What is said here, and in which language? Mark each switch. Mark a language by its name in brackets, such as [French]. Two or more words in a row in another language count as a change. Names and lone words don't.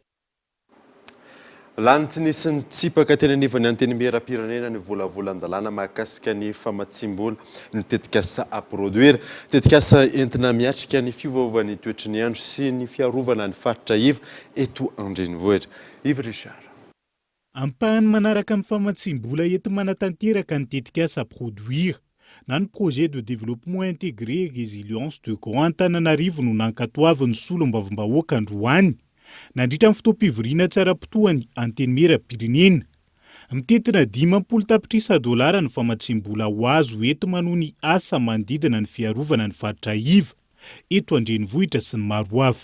[Malagasy] Lany tsy nisy nitsipaka teny anivon'ny anteny meram-pirenena ny volavolan-dalàna mahakasika ny famatsim-bola ny tetikasa produire tetikasa entina miatrika ny fiovaovan'ny toetry ny andro sy ny fiarovana ny faritra iva eto andrenivohitra. Yves Richard. Ampahany manaraka amin'ny famatsim-bola eto manatanteraka ny tetikasa produire na ny [French] projet de développement intégré et résilience de Grand Antananarivo [Malagasy] no nankatoavy ny solombavambahoaka androany. Nandritra amin'ny fotoam-pivoriana tsara-potoany anteny meram-pirenena. Mitetina 50 tapitrisa dolara ny famatsim-bola ho azo eto manohy ny asa manodidina ny fiarovana ny faritra iva eto andrenivohitra sy ny maro hafa.